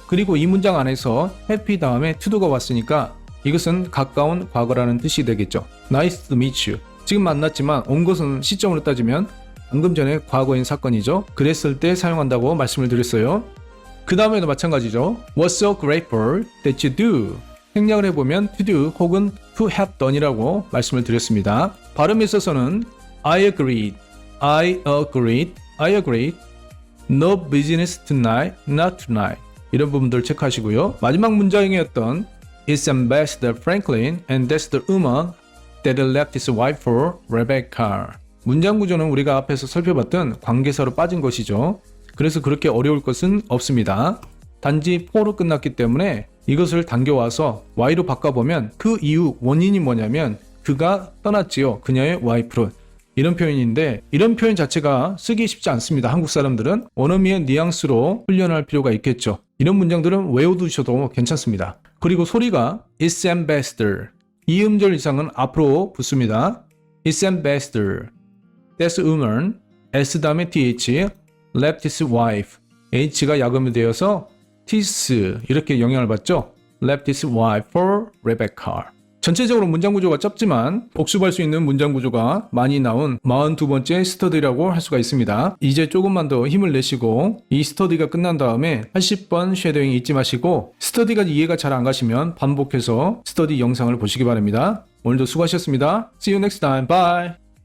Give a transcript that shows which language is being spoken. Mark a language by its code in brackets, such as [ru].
[ko] 그리고 이 문장 안에서 happy 다음에 to도가 왔으니까 이것은 가까운 과거라는 뜻이 되겠죠. [en] Nice to meet you. [ko] 지금 만났지만 온 것은 시점으로 따지면 방금 전에 과거인 사건이죠. 그랬을 때 사용한다고 말씀을 드렸어요. 그 다음에도 마찬가지죠. [en] Was so grateful that you do. [ko] 생략을 해보면 to do 혹은 to have done이라고 말씀을 드렸습니다. 발음에 있어서는 [en] I agreed, I agreed, I agreed. No business tonight, not tonight. [ko] 이런 부분들 체크하시고요. 마지막 문장이었던 [en] It's Ambassador Franklin and that's the woman that left his wife for, Rebecca. [ko] 문장 구조는 우리가 앞에서 살펴봤던 관계사로 빠진 것이죠. 그래서 그렇게 어려울 것은 없습니다. 단지 for로 끝났기 때문에 이것을 당겨와서 y로 바꿔보면 그 이유 원인이 뭐냐면 그가 떠났지요. 그녀의 와이프로. 이런 표현인데 이런 표현 자체가 쓰기 쉽지 않습니다. 한국 사람들은 원어민의 뉘앙스로 훈련할 필요가 있겠죠. 이런 문장들은 외워두셔도 괜찮습니다. 그리고 소리가 [en] It's Ambassador. [ko] 이 음절 이상은 앞으로 붙습니다. [en] It's Ambassador. That's a woman. [ko] S 다음에 TH. [en] left his wife. [ko] H가 야금이 되어서 tis 이렇게 영향을 받죠. [en] left his wife for Rebecca. [ko] 전체적으로 문장 구조가 짧지만 복습할 수 있는 문장 구조가 많이 나온 42번째 스터디라고 할 수가 있습니다. 이제 조금만 더 힘을 내시고 이 스터디가 끝난 다음에 80번 쉐도잉 잊지 마시고 스터디가 이해가 잘 안 가시면 반복해서 스터디 영상을 보시기 바랍니다. 오늘도 수고하셨습니다. [en] See you next time. Bye.